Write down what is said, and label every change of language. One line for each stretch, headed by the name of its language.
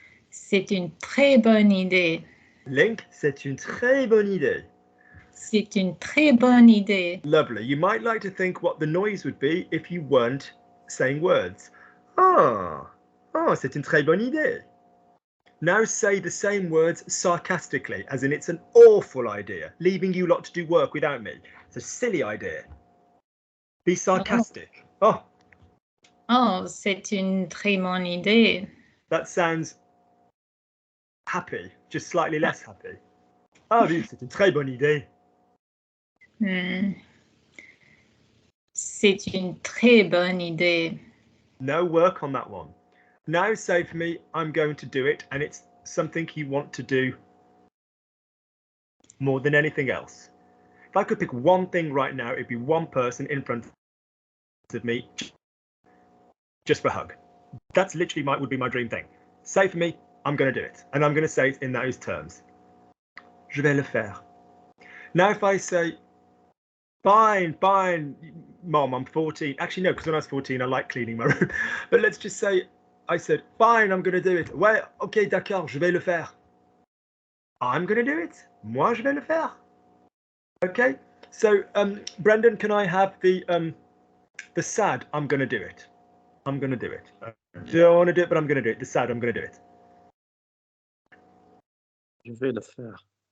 French: C'est une très bonne idée. Link, c'est une très bonne idée. C'est une très bonne idée.
English: Lovely. You might like to think what the noise would be if you weren't saying words.
French: Ah, c'est une très bonne idée.
English: Now say the same words sarcastically, as in it's an awful idea, leaving you lot to do work without me. It's a silly idea. Be sarcastic. Oh,
French: c'est une très bonne idée.
English: that sounds happy, just slightly less happy.
French: Ah oui, c'est une très bonne idée. C'est une très bonne idée.
English: No work on that one. Now say for me, I'm going to do it, and it's something you want to do more than anything else. If I could pick one thing right now, it'd be one person in front of me, just for a hug. That's literally would be my dream thing. Say for me, I'm going to do it, and I'm going to say it in those terms.
French: Je vais le faire.
English: Now if I say, fine, Mom, I'm 14. Actually, no, because when I was 14, I liked cleaning my room. But let's just say, I said, fine, I'm going to do it.
French: Ouais, ok, d'accord, je vais le faire.
English: I'm going to do it.
French: Moi, je vais le faire.
English: Okay, so Brendan, can I have the sad, I'm going to do it. I'm going to do it. I don't want to do it, but I'm going to do it. The sad, I'm going to do it.
French: Je vais le faire.